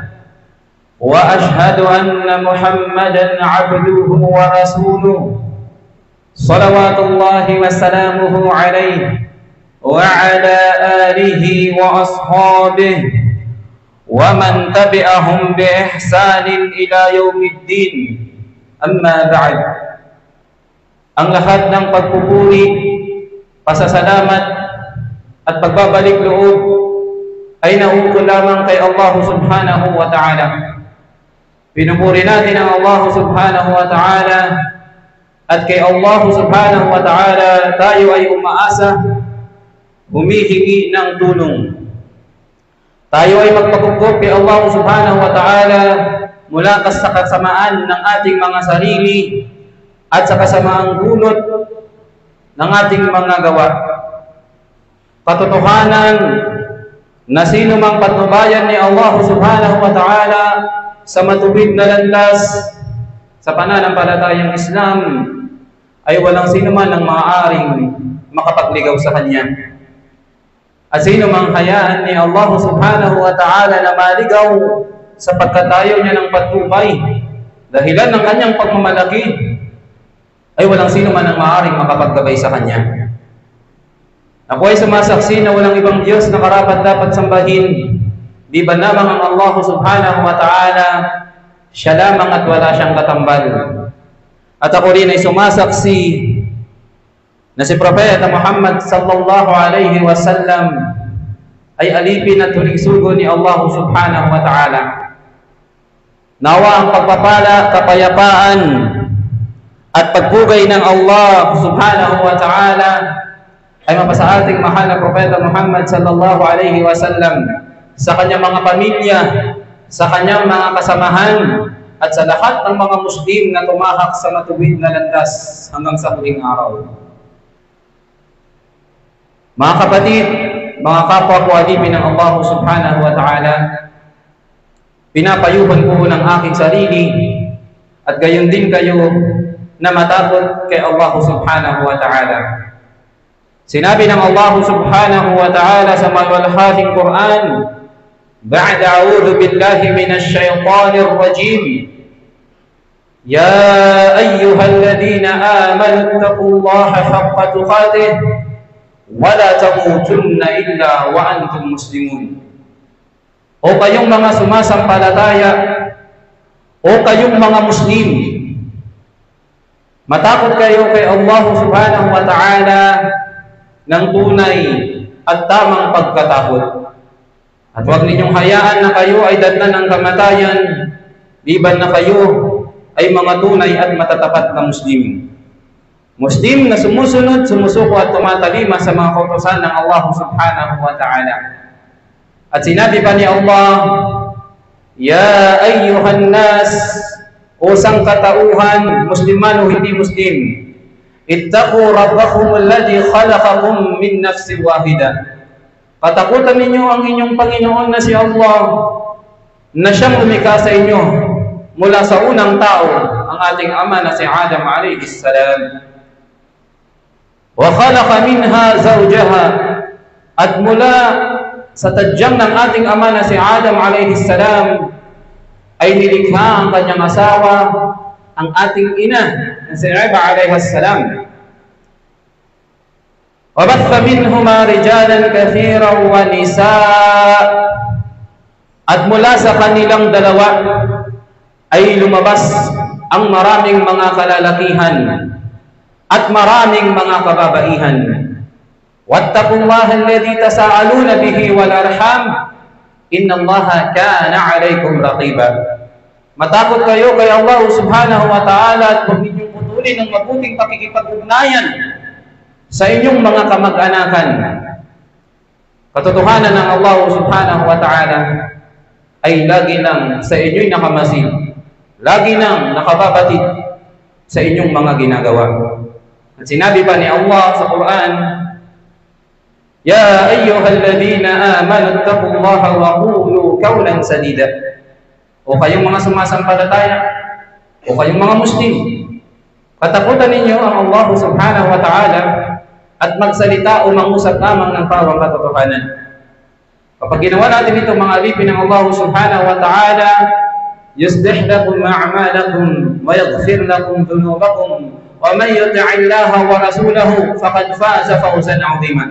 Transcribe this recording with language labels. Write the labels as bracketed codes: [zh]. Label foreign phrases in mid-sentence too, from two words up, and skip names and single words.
[ar] وأشهد أن محمدا عبده ورسوله صلوات الله وسلامه عليه وعلى آله وأصحابه ومن تبعهم بإحسان إلى يوم الدين. أما بعد, [tl] ang lahat ng pagpupuri, pasasalamat at pagbabalik loob ay nauukol lamang kay Allah [ar] سبحانه وتعالى. [tl] Pinupuri natin ang Allah [ar] سبحانه وتعالى [tl] at kay Allah [ar] سبحانه وتعالى [tl] tayo ay umaasa, humihingi ng tulong. Tayo ay magpagugkop kay Allah [ar] سبحانه وتعالى [tl] mula sa kasamaan ng ating mga sarili at sa kasamaang dulot ng ating mga gawa. Katotohanan na sino mang patnubayan ni Allah [ar] سبحانه وتعالى [tl] sa matuwid na landas sa pananampalatayang Islam ay walang sino man ang maaaring makapagligaw sa Kanya. At sino mang hayaan ni Allah [ar] سبحانه وتعالى [tl] na maligaw sa pagkatayo niya ng patnubay dahilan ng Kanyang pagmamalaki ay walang sino man ang maaaring makapaggabay sa Kanya. Ako ay sumasaksi na walang ibang Diyos na karapat dapat sambahin di ba lamang ang Allah [ar] سبحانه وتعالى, [tl] siya lamang at wala siyang katambal. At ako rin ay sumasaksi na si Propeta Muhammad [ar] صلى الله عليه وسلم [tl] ay alipin at huling sugo ni Allah [ar] سبحانه وتعالى. [tl] Nawa ang pagpapala, kapayapaan at pagpugay ng Allah [ar] سبحانه وتعالى [tl] ay mapasa ating mahal na Propeta Muhammad [ar] صلى الله عليه وسلم, [tl] sa kanyang mga pamilya, sa kanyang mga kasamahan, at sa lahat ng mga Muslim na tumahak sa matuwid na landas hanggang sa huling araw. Mga kapatid, mga kapwa ko alipin ng Allah [ar] سبحانه وتعالى, [tl] pinapayuhan ko ng aking sarili at gayon din kayo na matakot kay Allah [ar] سبحانه وتعالى. [tl] Sinabi ng Allah [ar] سبحانه وتعالى [tl] sa maluwalhating Quran, [ar] بعد أعوذ بالله من الشيطان الرجيم يا أيها الذين آمنوا اتقوا الله حق تقاته ولا تموتن إلا وأنتم مسلمون. [tl] O kayong mga sumasampalataya, o kayong mga Muslim, matakot kayo kay Allah [ar] سبحانه وتعالى [tl] ng tunay at tamang pagkatakot. At huwag ninyong hayaan na kayo ay datnan ng kamatayan, liban na kayo ay mga tunay at matatapat na Muslim. Muslim na sumusunod, sumusuko at tumatalima sa mga kautusan ng Allah [ar] سبحانه وتعالى. [tl] At sinabi pa ni Allah, [ar] يا أيها الناس, [tl] o sangkatauhan, Musliman o hindi Muslim, [ar] اتقوا ربكم الذي خلقكم من نفس واحدة. [tl] Patakutan ninyo ang inyong Panginoon na si Allah, na siyang lumikha sa inyo mula sa unang tao, ang ating ama na si Adam [ar] عليه السلام. وخلق منها زوجها, [tl] at mula sa tadyang ng ating ama na si Adam [ar] عليه السلام [tl] ay nilikha ang kanyang asawa, ang ating ina na si Eva [ar] عليه السلام. وَبَثَّ مِنْهُمَا رِجَالًا كَثِيرًا وَنِسَاءً, [tl] at mula sa kanilang dalawa ay lumabas ang maraming mga kalalakihan at maraming mga kababaihan. [ar] وَاتَّقُوا اللَّهَ الَّذِي تَسَاءَلُونَ بِهِ وَالْأَرْحَامَ إِنَّ اللَّهَ كَانَ عَلَيْكُمْ رَقِيبًا. [tl] Matakot kayo kay Allah [ar] سبحانه وتعالى [tl] at huwag ninyong putulin ang mabuting pakikipag-ugnayan sa inyong mga kamag-anakan. Katotohanan ng Allah [ar] سبحانه وتعالى [tl] ay lagi nang sa inyo'y nakamasid, lagi nang nakababatid, sa inyong mga ginagawa. At sinabi pa ni Allah sa Quran, [ar] يا أيها الذين آمنوا اتقوا الله وقولوا قولا سديدا. [tl] O kayong mga sumasampalataya, o kayong mga Muslim, katakutan ninyo ang Allah [ar] سبحانه وتعالى [tl] at magsalita o mangusap lamang ng pawang katotohanan. Kapag ginawa natin ito, mga alipin ng [ar] Allah سبحانه وتعالى يصلح لكم أعمالكم ويغفر لكم ذنوبكم ومن يطع الله ورسوله فقد فاز فوزا عظيما.